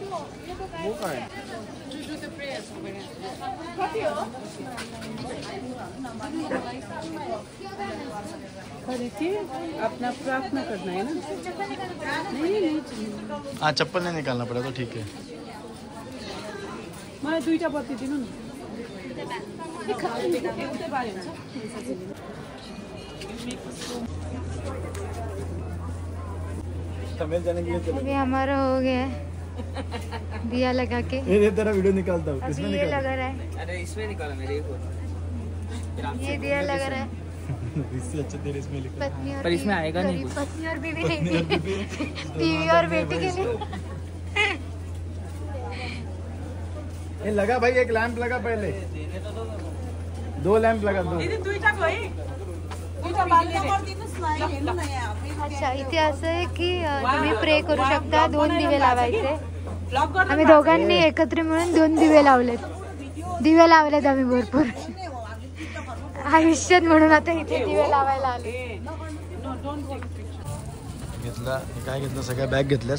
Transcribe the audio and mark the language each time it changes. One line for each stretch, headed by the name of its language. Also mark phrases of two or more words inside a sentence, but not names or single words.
Marathi: वो काय?
Hindi: अपना प्रार्थना करना है ना. हाँ चप्पल नहीं निकालना पड़ा तो ठीक है.
Nepali: मलाई 2टा बत्ती दिनु न.
Hindi: तमिल जाने के लिए चलो. अभी हमारा हो गया है दिया लगा के. ये तेरा वीडियो निकालता हूँ. अभी ये लगा रहा है. अरे इसमें निकाला मेरे को. ये दिया लगा रहा है. इससे अच्छा तेरे इसमें लिखा. पत्नी और पर इसमें आएगा नहीं कुछ. पत्नी और बीवी नहीं. बीवी और बेटी के लिए. ये लगा भाई, एक लैंप लगा पहले. 2 लैंप लगा. 2.
Marathi: अच्छा इथे असं आहे की तुम्ही प्रे करू शकता. 2 दिवे लावायचे. आम्ही दोघांनी एकत्र मिळून 2 दिवे लावलेत. दिवे लावलेत आम्ही भरपूर आयुष्यात, म्हणून आता इथे दिवे लावायला आले. घेतला काय घेतलं? सगळ्या बॅग घेतल्यास?